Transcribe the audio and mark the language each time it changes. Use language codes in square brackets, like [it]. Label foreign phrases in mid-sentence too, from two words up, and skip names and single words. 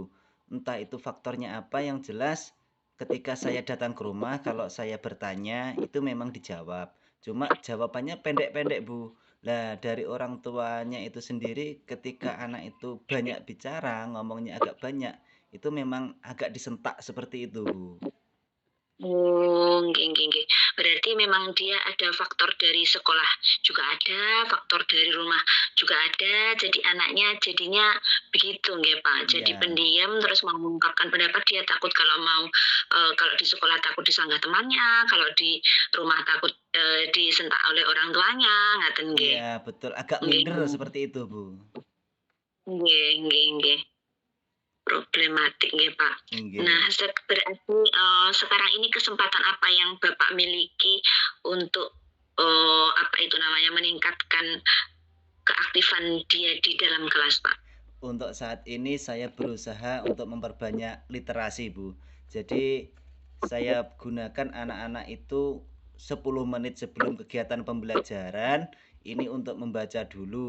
[id] Entah itu faktornya apa, yang jelas ketika saya datang ke rumah, kalau saya bertanya itu memang dijawab. Cuma jawabannya pendek-pendek, Bu. Lah, dari orang tuanya itu sendiri ketika anak itu banyak bicara, ngomongnya agak banyak, itu memang agak disentak seperti itu, Bu. [jv] Oh, nggih nggih nggih. [id] Berarti memang dia ada faktor dari sekolah juga ada, faktor dari rumah juga ada, jadi anaknya jadinya begitu nggih, Pak. Jadi Iya, pendiam terus mau mengungkapkan pendapat, dia takut kalau mau, kalau di sekolah takut disanggah temannya, kalau di rumah takut, disentak oleh orang tuanya, [jv] ngaten nggih. [id] iya betul, agak Nggih minder nggih. seperti itu, Bu. [jv] Nggih nggih nggih. Problematik nggih, Pak. Nah, [id] Nggih. berarti, sekarang ini kesempatan apa yang Bapak miliki untuk, apa itu namanya, meningkatkan keaktifan dia di dalam kelas, Pak? Untuk saat ini saya berusaha untuk memperbanyak literasi, Bu. Jadi saya gunakan anak-anak itu 10 menit sebelum kegiatan pembelajaran ini untuk membaca dulu.